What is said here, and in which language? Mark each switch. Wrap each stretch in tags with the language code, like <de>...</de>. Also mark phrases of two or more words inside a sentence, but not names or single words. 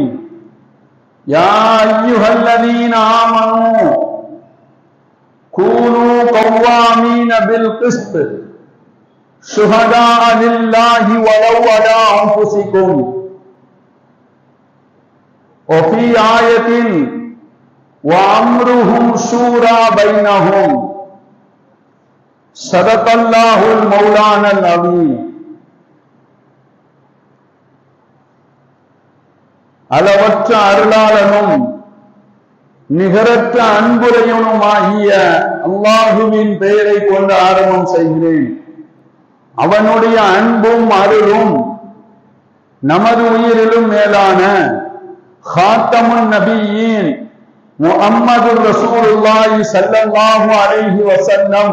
<ar>يا أيها الذين آمنوا كونوا قوامين بالقسط شهداء لله ولو على أنفسكم. وفي آية: وأمرهم شورى بينهم. صدق الله المولانا العظيم.</ar> <ta>அளவற்ற அருளாளனும் நிகரற்ற அன்புடையவனுமாகிய அல்லாஹுவின் பெயரை கொண்டு ஆரம்பம் செய்கிறேன். அவனுடைய அன்பும் அருளும் நமது உயிரிலும் மேலான ஹாத்தமுன் நபியின் முஹம்மது ரசூலுல்லாஹி</ta> <ar>صلى الله عليه وسلم</ar>